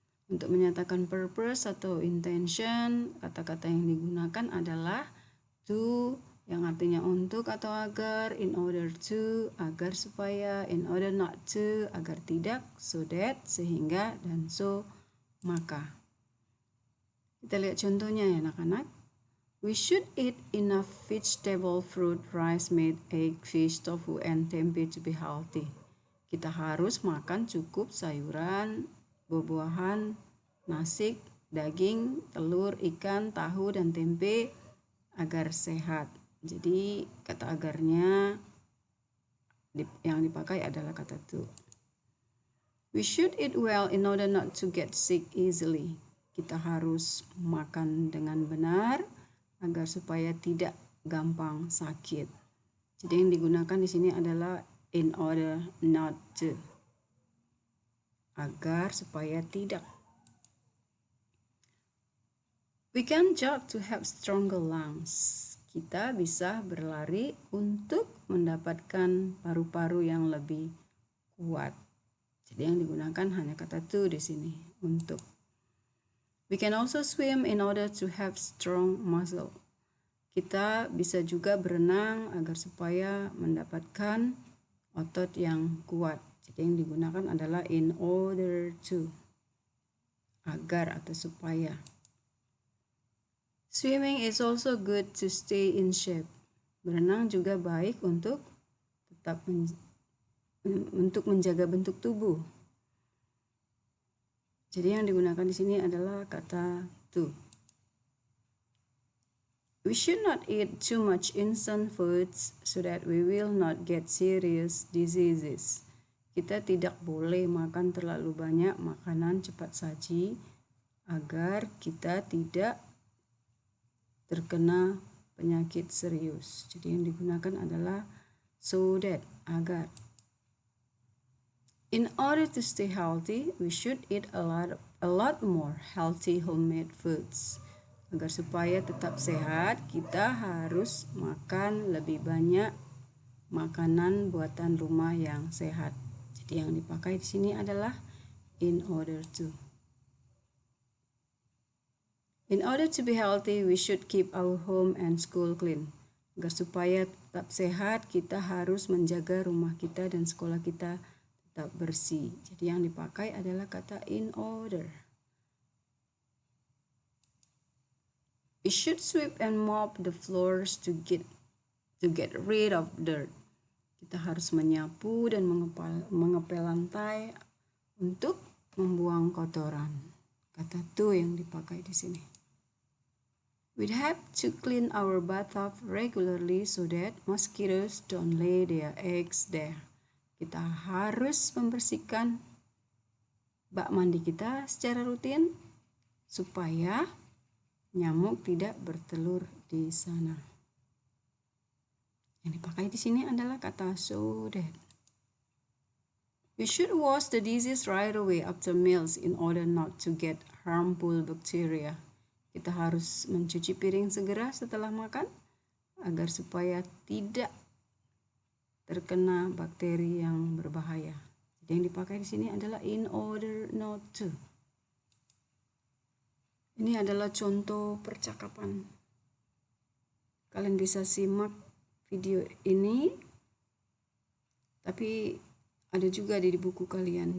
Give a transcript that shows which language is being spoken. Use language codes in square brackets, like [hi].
[id] Untuk menyatakan purpose atau intention, kata-kata yang digunakan adalah to, yang artinya untuk atau agar, in order to, agar supaya, in order not to, agar tidak, so that, sehingga, dan so, maka. Kita lihat contohnya ya anak-anak. [en] We should eat enough vegetable, fruit, rice, meat, egg, fish, tofu, and tempeh to be healthy. [id] Kita harus makan cukup sayuran, buah-buahan, nasi, daging, telur, ikan, tahu, dan tempe agar sehat. Jadi kata agarnya yang dipakai adalah kata to. [en] We should eat well in order not to get sick easily. [id] Kita harus makan dengan benar agar supaya tidak gampang sakit. Jadi yang digunakan di sini adalah in order not to. Agar supaya tidak. [en] We can jog to have stronger lungs. [id] Kita bisa berlari untuk mendapatkan paru-paru yang lebih kuat. Jadi yang digunakan hanya kata to di sini, untuk. [en] We can also swim in order to have strong muscle. [id] Kita bisa juga berenang agar supaya mendapatkan otot yang kuat. Jadi yang digunakan adalah in order to, agar atau supaya. [en] Swimming is also good to stay in shape. [id] Berenang juga baik untuk tetap untuk menjaga bentuk tubuh. Jadi yang digunakan di sini adalah kata to. [en] We should not eat too much instant foods so that we will not get serious diseases. [id] Kita tidak boleh makan terlalu banyak makanan cepat saji agar kita tidak terkena penyakit serius. Jadi yang digunakan adalah so that, agar. [en] In order to stay healthy, we should eat a lot more healthy homemade foods. [id] Agar supaya tetap sehat, kita harus makan lebih banyak makanan buatan rumah yang sehat. Jadi yang dipakai di sini adalah in order to. [en] In order to be healthy, we should keep our home and school clean. [id] Agar supaya tetap sehat, kita harus menjaga rumah kita dan sekolah kita tetap bersih. Jadi yang dipakai adalah kata in order. [en] We should sweep and mop the floors to get rid of dirt. [id] Kita harus menyapu dan mengepel lantai untuk membuang kotoran. Kata to yang dipakai di sini. [en] We have to clean our bathtub regularly so that mosquitoes don't lay their eggs there. [id] Kita harus membersihkan bak mandi kita secara rutin supaya nyamuk tidak bertelur di sana. Yang dipakai di sini adalah kata so that. [en] We should wash the dishes right away after meals in order not to get harmful bacteria. [id] kita harus mencuci piring segera setelah makan agar supaya tidak terkena bakteri yang berbahaya. Jadi yang dipakai di sini adalah in order not to. Ini adalah contoh percakapan. Kalian bisa simak video ini, tapi ada juga di buku kalian.